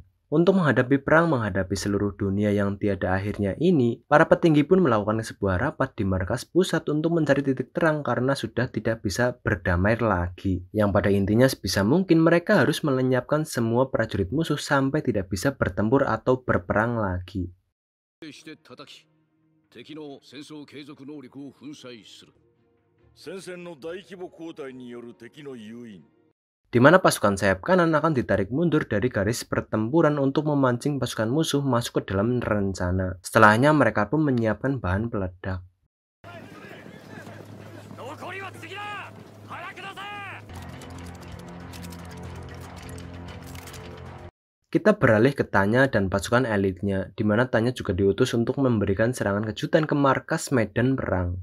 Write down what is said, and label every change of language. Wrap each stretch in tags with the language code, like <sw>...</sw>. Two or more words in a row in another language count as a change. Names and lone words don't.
<id>Untuk menghadapi perang menghadapi seluruh dunia yang tiada akhirnya ini, para petinggi pun melakukan sebuah rapat di markas pusat untuk mencari titik terang karena sudah tidak bisa berdamai lagi. Yang pada intinya sebisa mungkin mereka harus melenyapkan semua prajurit musuh sampai tidak bisa bertempur atau berperang lagi.</id> <ja>敵の戦争継続能力を粉砕する。戦線の大規模交代による敵の誘引。</ja> <id>Di mana pasukan sayap kanan akan ditarik mundur dari garis pertempuran untuk memancing pasukan musuh masuk ke dalam rencana. Setelahnya mereka pun menyiapkan bahan peledak. Kita beralih ke Tanya dan pasukan elitnya, di mana Tanya juga diutus untuk memberikan serangan kejutan ke markas medan perang.</id>